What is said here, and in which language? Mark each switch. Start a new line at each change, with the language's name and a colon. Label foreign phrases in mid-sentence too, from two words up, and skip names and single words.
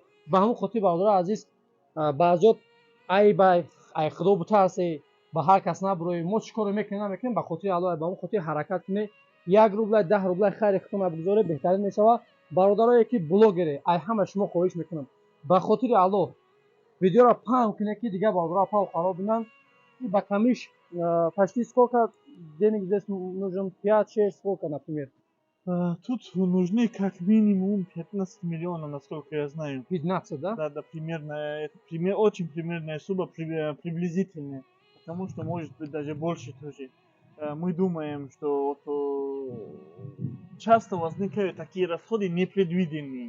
Tajik: ба ҳамон хотир бародари азиз, баъзот ай худо бутарсе, ба ҳар кас набуроӣ, мо чӣ коре мекунем намекунем, ба хотири Аллоҳ, ба ҳамон хотир ҳаракат кунед. 1 рубля 10 рубля хайри хитона бигзоред, беҳтарин мешавад. бародарое ки блогере, ай ҳама шумо хоҳиш мекунам, ба хотири Аллоҳ видеоро паҳн кунед ки дигар бародаро павхаро бинанд. И ба камиш
Russian: почти сколько денег здесь нужен? 5-6, сколько, например? Тут нужны как минимум 15 миллионов, насколько я знаю. 15, да? Да, примерно. Это очень примерная сумма, приблизительная. Потому что может быть даже больше тоже. Мы думаем, что часто возникают такие расходы непредвиденные.